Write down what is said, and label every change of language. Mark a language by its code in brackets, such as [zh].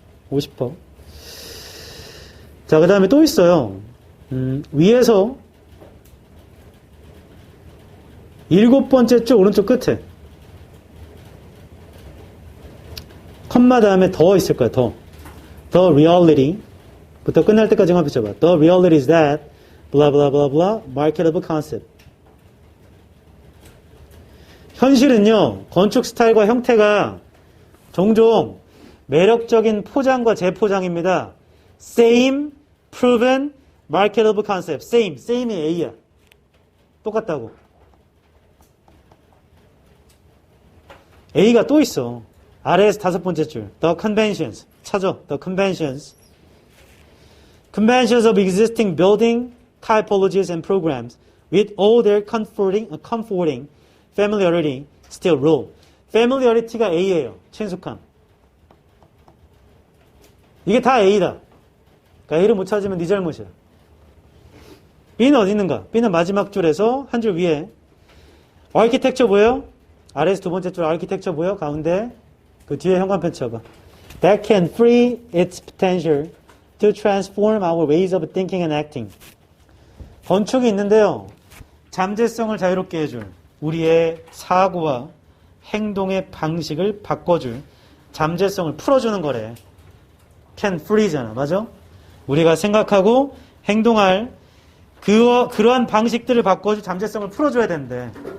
[ko] 50%. 자, 그 다음에 또 있어요. 위에서 7번째 줄 오른쪽 끝에 컴마 다음에 더 있을 거야. 더. [en] The reality [ko] 부터 끝날 때까지 한번 펴봐. [en] The reality is that blah blah blah blah marketable concept. [ko] 현실은요, 건축 스타일과 형태가 종종 매력적인 포장과 재포장입니다. [en] same, proven, marketable concept. [ko] same이 A야. 똑같다고. A가 또 있어. 아래에서 5번째 줄. The conventions. 찾아. The conventions. [en] Conventions of existing building typologies and programs with all their comforting familiarity still rule. [ko] familiarity가 A예요. 친숙함. 이게 다 A다. 그러니까 A를 못 찾으면 네 잘못이야. B는 어디 있는가? B는 마지막 줄에서 한 줄 위에 architecture 보여? 아래에서 2번째 줄 architecture 보여? 가운데 그 뒤에 현관펜 쳐봐. [en] That can free its potential to transform our ways of thinking and acting. [ko] 건축이 있는데요. 잠재성을 자유롭게 해줄 우리의 사고와 행동의 방식을 바꿔줄 잠재성을 풀어주는 거래. can free잖아. 맞아? 우리가 생각하고 행동할 그러한 방식들을 바꿔줄 잠재성을 풀어줘야 된대.